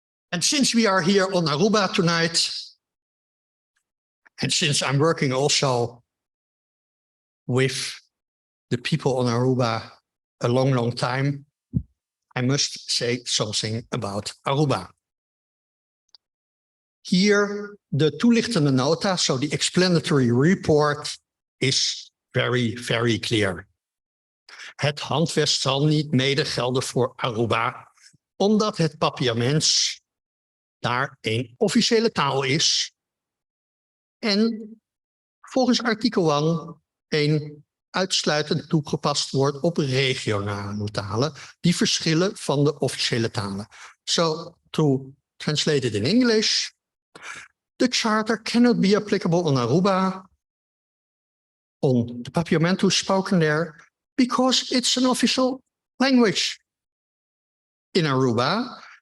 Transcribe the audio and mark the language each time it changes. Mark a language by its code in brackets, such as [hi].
[en] And since we are here on Aruba tonight, and since I'm working also with the people on Aruba a long, long time, I must say something about Aruba. Here, the toelichtende nota, so the explanatory report, is very, very clear. [nl] Het handvest zal niet mede gelden voor Aruba, omdat het Papiaments daar een officiële taal is. En volgens artikel 1 uitsluitend toegepast wordt op regionale talen die verschillen van de officiële talen. [en] So, to translate it in English, the charter cannot be applicable on Aruba, on the Papiamentu spoken there, because it's an official language in Aruba.